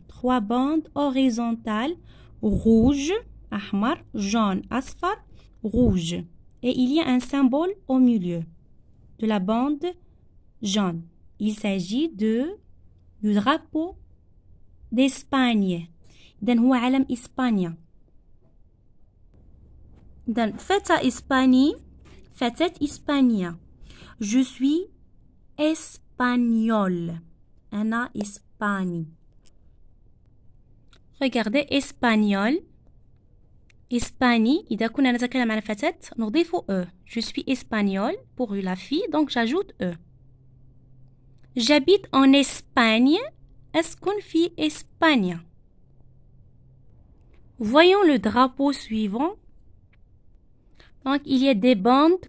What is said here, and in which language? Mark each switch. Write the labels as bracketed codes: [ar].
[fr] 3 bandes horizontales. Rouge, ahmar, jaune, asfar, rouge. Et il y a un symbole au milieu. de la bande jaune. Il s'agit du drapeau d'Espagne. [ar] إذن هو علم إسبانيا. إذن فتى إسباني، فتاة إسبانيا. [fr] Je suis espagnol. [ar] أنا إسباني. [fr] Regardez espagnol. [ar] إسباني إذا كنا نتكلم عن فتاة نضيف E. [fr] Je suis espagnol pour la fille, donc j'ajoute E. J'habite en Espagne. [ar] أسكن في إسبانيا. [fr] Voyons le drapeau suivant. Donc, il y a des bandes.